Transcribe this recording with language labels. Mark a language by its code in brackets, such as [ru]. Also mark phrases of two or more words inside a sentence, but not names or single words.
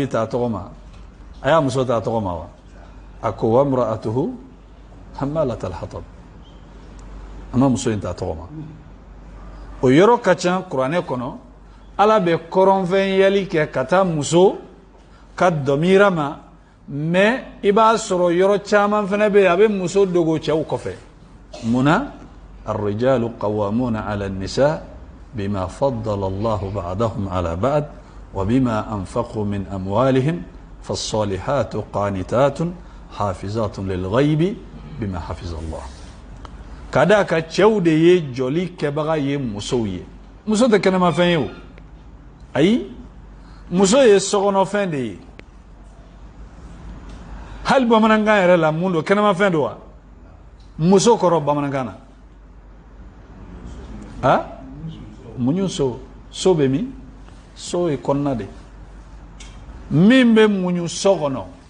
[bm] t'a tɔgɔ ma a y'a muso t'a tɔgɔ ma wa a ko [ar] وامرأته حمالة الحطب [bm] a ma muso in t'a tɔgɔ ma o yɔrɔ ka ca kuranɛ kɔnɔ ala bɛ kɔrɔnfɛn yɛli kɛ ka taa muso ka dɔmira ma mais i b'a sɔrɔ yɔrɔ caman fana bɛ yen a bɛ muso dogo cɛw kɔfɛ munna [ar] الرجال قوامون على النساء بما فضل الله بعضهم على بعض وبما أنفقوا من أموالهم فالصالحات قانتات حافظات للغيب بما حفظ الله [bm] kada ka cɛw de ye jɔli kɛbaga ye musow ye muso tɛ kɛnɛmafɛn ye o ayi muso ye sokɔnɔfɛn de ye hali bamanankan yɛrɛ la mun don kɛnɛmafɛn don wa muso kɔrɔ bamanankan na a muɲu so bɛ min so ye kɔnɔna de min bɛ muɲu so kɔnɔ